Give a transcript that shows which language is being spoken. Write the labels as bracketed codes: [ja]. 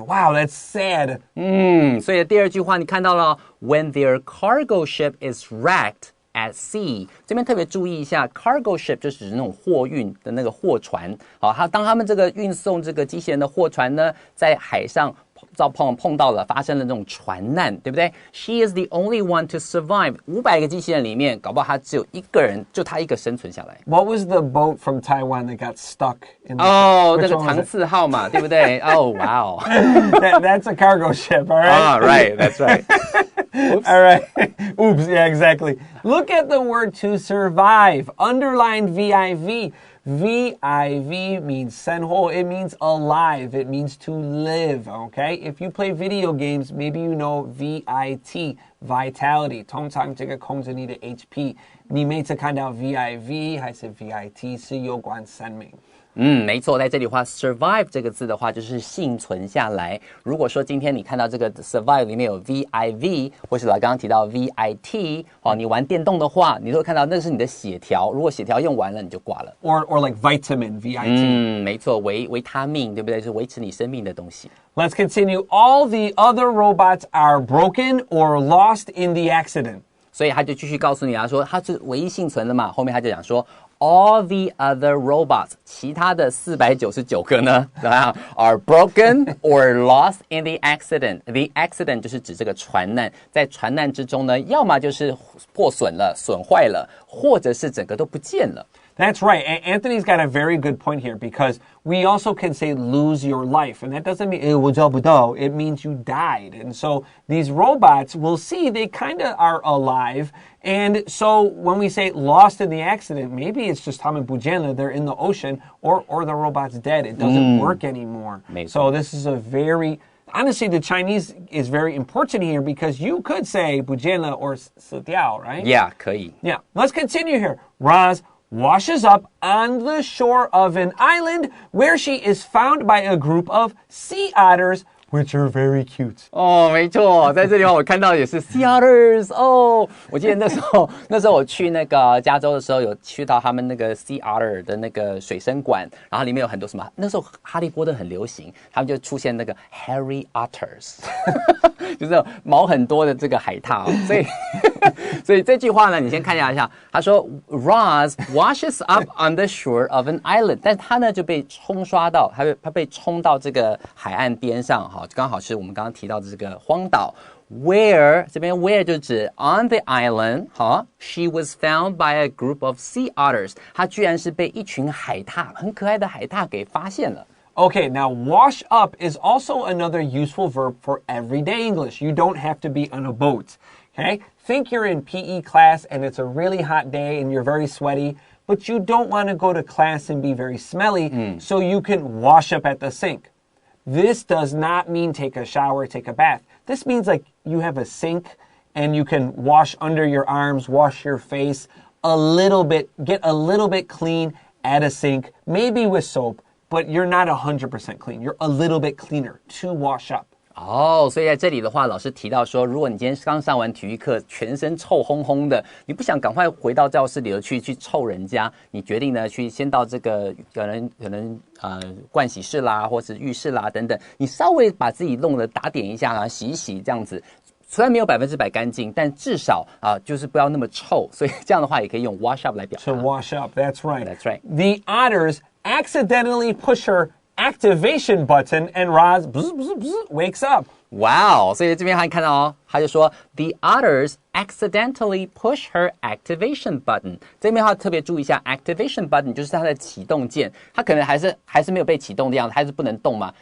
[en] Wow, that's sad. [zh] 所以第二句话你看到了 [en] when their cargo ship is wrecked at sea， [zh] 这边特别注意一下 cargo ship 就指那种货运的那个货船。好，当他们这个运送这个机器人的货船呢，在海上碰到了，发生了这种船难，对不对 ？ [en] She is the only one to survive。 [zh] 500个机器人里面，搞不好他只有一个人，就他一个生存下来。 [en] What was the boat from Taiwan that got stuck in the [zh] Oh, 这个长次号嘛，对不对 ？Oh, wow. [en] That's a cargo ship, all right? Right, that's right. Oops. All right. Oops, yeah, exactly. Look at the word to survive. Underline VIV. VIV means senho. It means alive. It means to live, okay? If you play video games, maybe you know VIT, vitality. [zh] 通常这个控制你的 HP. 你每次看到 VIV 还是 VIT 是有关生命。没错，在这里的话 survive 这个字的话就是幸存下来。如果说今天你看到这个 survive 里面有 VIV 或是老刚刚提到 VIT， 你玩电动的话，你都会看到那是你的血条，如果血条用完了你就挂了。 [en] Or like vitamin, VIT. [zh] 没错，维他命，对不对？是维持你生命的东西。 [en] Let's continue. All the other robots are broken or lost in the accident. [zh] 所以他就继续告诉你说他是唯一幸存的嘛。后面他就讲说 [en] All the other robots， [zh] 其他的499个呢，怎么样 [en] ？Are broken or lost in the accident. [zh] The accident 就是指这个船难，在船难之中呢，要么就是破损了、损坏了，或者是整个都不见了。 [en] That's right. Anthony's got a very good point here because we also can say lose your life. And that doesn't mean, [zh] 我找不到. [en] It means you died. And so these robots, we'll see, they kind of are alive. And so when we say lost in the accident, maybe it's just [zh] 他们不见了, [en] they're in the ocean, or the robot's dead. It doesn't work anymore. So this is a very... Honestly, the Chinese is very important here because you could say [zh] 不见了 [en] or [zh] 死掉, [en] right? [zh] Yeah, 可以。 [en] Yeah. Let's continue here. Roz washes up on the shore of an island where she is found by a group of sea otters, which are very cute. [zh] 哦，没错，在这地方我看到的也是 sea otters。哦，我记得那时候我去那个加州的时候，有去到他们那个 sea otter 的那个水生馆，然后里面有很多什么，那时候哈利波特很流行，他们就出现那个 hairy otters， 就是毛很多的这个海獭，所以这句话呢，你先看一下，他说 [en] Roz washes up on the shore of an island， [zh] 但是他呢就被冲刷到，他被冲到这个海岸边上，哈，刚好是我们刚刚提到的这个荒岛。 Where 这边 where 就指 on the island， 哈 ， [en] she was found by a group of sea otters， [zh] 她居然是被一群海獭，很可爱的海獭给发现了。 [en] Okay, now wash up is also another useful verb for everyday English. You don't have to be on a boat. Okay? Think you're in PE class and it's a really hot day and you're very sweaty, but you don't want to go to class and be very smelly, so you can wash up at the sink. This does not mean take a shower, take a bath. This means like you have a sink and you can wash under your arms, wash your face a little bit, get a little bit clean at a sink, maybe with soap, but you're not 100% clean. You're a little bit cleaner to wash up. [zh] 哦，所以在这里的话，老师提到说，如果你今天刚上完体育课，全身臭烘烘的，你不想赶快回到教室里头去臭人家，你决定呢去先到这个可能盥洗室啦，或是浴室啦等等，你稍微把自己弄得打点一下啊，洗一洗这样子。虽然没有100%干净，但至少就是不要那么臭，所以这样的话也可以用 wash up 来表达。 [en] To wash up, that's right. That's right. The otters accidentally push her activation button and Roz wakes up. Wow! [zh] 所以这边还看到哦，他就说 [en] The otters accidentally push her activation button. [zh] 这边要特别注意一下 activation button 就是它的启动键，它可能还是没有被启动的样子，还是不能动嘛。